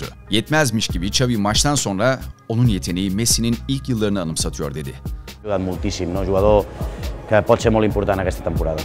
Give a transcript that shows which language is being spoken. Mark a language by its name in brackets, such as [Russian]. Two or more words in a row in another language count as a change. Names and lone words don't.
[Turkish] Yetmezmiş gibi Xavi maçtan sonra onun yeteneği Messi'nin ilk yıllarını anımsatıyor dedi. [Catalan] Ajudat moltíssim, no? Jugador que pot ser molt important aquesta temporada.